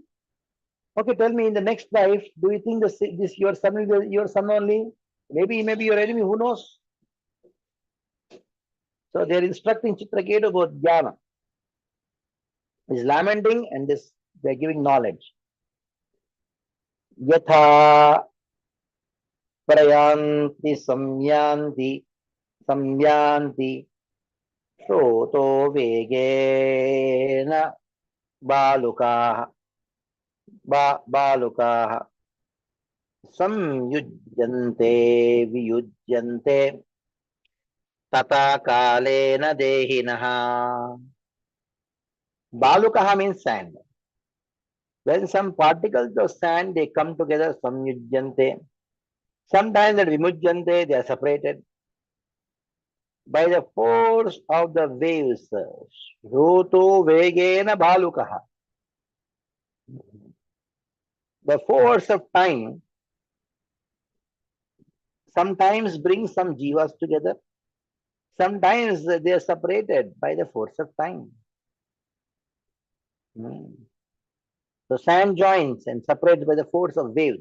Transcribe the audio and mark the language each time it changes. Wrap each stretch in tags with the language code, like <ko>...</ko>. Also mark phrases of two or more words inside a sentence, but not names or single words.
<en>Okay, tell me in the next life, do you think this your son will be your son only? Maybe he may be your enemy, who knows? So they are instructing Chitraketu about jnana. He's lamenting and this they are giving knowledge.</en> <sa>Yatha prayanti samyanti Shroto vegena balukaha balukaha samyujyante viyujyante tata kalena dehinaha.</sa> <en>Balukaha means sand. When some particles of sand they come together, samyujyante. Sometimes that vimujyante they are separated by the force of the waves.</en> <sa>Shroto vegena balukaha.</sa> <en>The force of time sometimes brings some jivas together. Sometimes they are separated by the force of time. So sand joins and separates by the force of waves.</en>